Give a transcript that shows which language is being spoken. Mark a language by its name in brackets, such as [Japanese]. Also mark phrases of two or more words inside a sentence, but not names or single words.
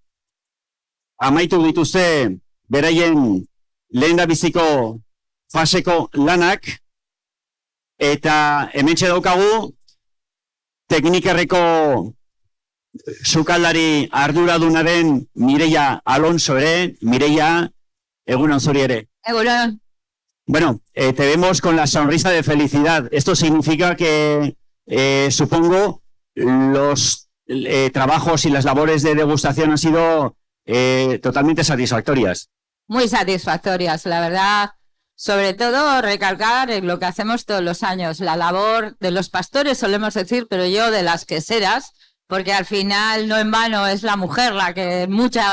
[Basque] amaitu dituzte beraien lehendabiziko faseko lanak, eta hementxe daukagu teknikerreko sukaldari arduradunaren Mireia Alonso ere. Mireia, egunon zuri ere. Egunon. [Spanish] Bueno, te vemos con la sonrisa de felicidad. Esto significa que, supongo, los trabajos y las labores de degustación han sido totalmente satisfactorias. Muy satisfactorias, la verdad. Sobre todo recalcar lo que hacemos todos los años, la labor de los pastores, solemos decir, pero yo de las queseras, porque al final no en vano es la mujer la que en